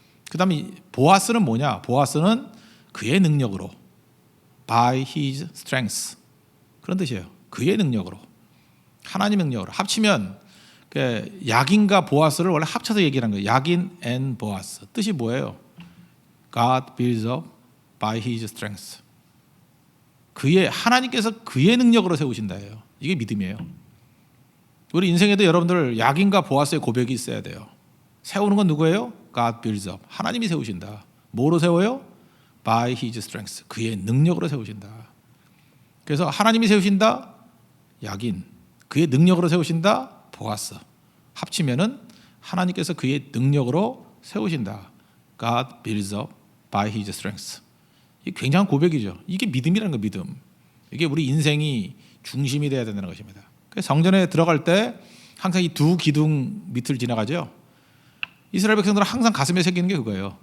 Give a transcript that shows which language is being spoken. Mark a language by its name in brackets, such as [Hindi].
[Korean] 그 다음에 보아스는 뭐냐? 보아스는 그의 능력으로 [English] by his strength [Korean] 그런 뜻이에요. 그의 능력으로 하나님의 능력으로 합치면 야긴과 보아스를 원래 합쳐서 얘기하는 거예요. 야긴 and 보아스 뜻이 뭐예요? [English] God builds up by his strength. [Korean] 하나님께서 그의 능력으로 세우신다예요. 이게 믿음이에요. 우리 인생에도 여러분들 야긴과 보아스의 고백이 있어야 돼요. 세우는 건 누구예요? [English] God builds up. [Korean] 하나님이 세우신다. 뭐로 세워요? [English] By his strength. [Korean] 그의 능력으로 세우신다. 그래서 하나님이 세우신다. 야긴. 그의 능력으로 세우신다. 보아스. 합치면은 하나님께서 그의 능력으로 세우신다. [English] God builds up by his strength. [Korean] 이게 굉장한 고백이죠. 이게 믿음이라는 거 믿음. 이게 우리 인생이 중심이 되어야 된다는 것입니다. 그래서 성전에 들어갈 때 항상 이 두 기둥 밑을 지나가죠. 이스라엘 백성들은 항상 가슴에 새기는 게 그거예요.